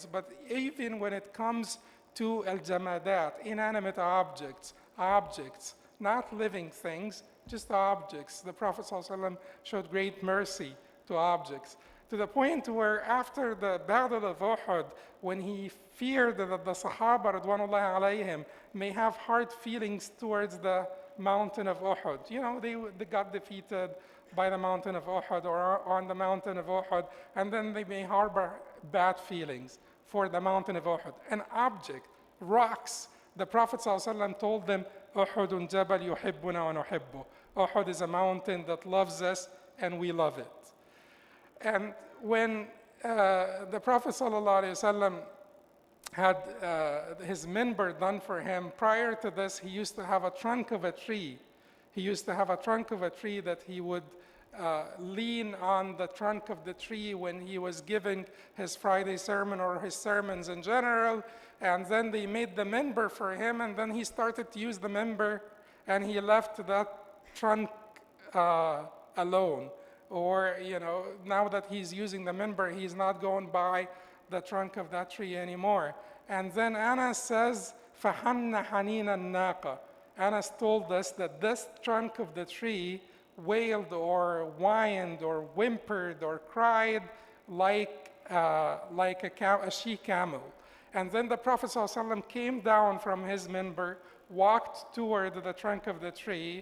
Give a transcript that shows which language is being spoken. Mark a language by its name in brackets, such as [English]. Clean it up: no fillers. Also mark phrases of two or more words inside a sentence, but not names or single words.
[English] But even when it comes to al-jamadat, inanimate objects, not living things, just objects, the Prophet ﷺ showed great mercy to objects, to the point where after the Battle of Uhud, when he feared that the Sahaba [Arabic] رضوان الله عليهم [English] may have hard feelings towards the mountain of Uhud. They got defeated by the mountain of Uhud or on the mountain of Uhud, and then they may harbor bad feelings for the mountain of Uhud. An object, rocks, the Prophet ﷺ told them, [Arabic] "أحد جبل يحبنا ونحب." [English] Uhud is a mountain that loves us and we love it. And when the Prophet ﷺ had his minbar done for him, prior to this, he used to have a trunk of a tree. He used to have a trunk of a tree that he would lean on the trunk of the tree when he was giving his Friday sermon or his sermons in general. And then they made the minbar for him, and then he started to use the minbar, and he left that trunk alone. Or, now that he's using the minbar, he's not going by the trunk of that tree anymore. And then Anas says, [Arabic] فَحَنَّ حَنِينَ النَّاقَةِ. [English] Anas told us that this trunk of the tree wailed or whined or whimpered or cried like a she-camel. And then the Prophet ﷺ came down from his minbar, walked toward the trunk of the tree.